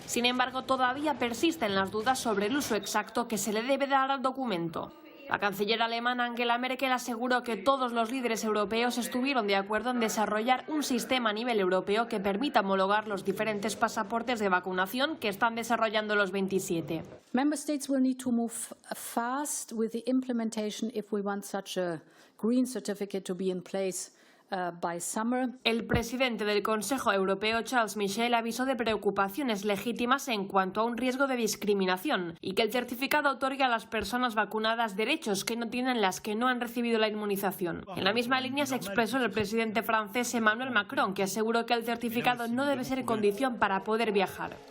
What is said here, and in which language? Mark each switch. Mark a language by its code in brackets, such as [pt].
[es] Sin embargo, todavía persisten las dudas sobre el uso exacto que se le debe dar al documento. La canciller alemana Angela Merkel aseguró que todos los líderes europeos estuvieron de acuerdo en desarrollar un sistema a nivel europeo que permita homologar los diferentes pasaportes de vacunación que están desarrollando los 27. [en] Member States will need to move fast with the implementation if we want such a green certificate to be in place by summer. [es] El presidente del Consejo Europeo, Charles Michel, avisó de preocupaciones legítimas en cuanto a un riesgo de discriminación y que el certificado otorga a las personas vacunadas derechos que no tienen las que no han recibido la inmunización. En la misma línea se expresó el presidente francés Emmanuel Macron, que aseguró que el certificado no debe ser condición para poder viajar.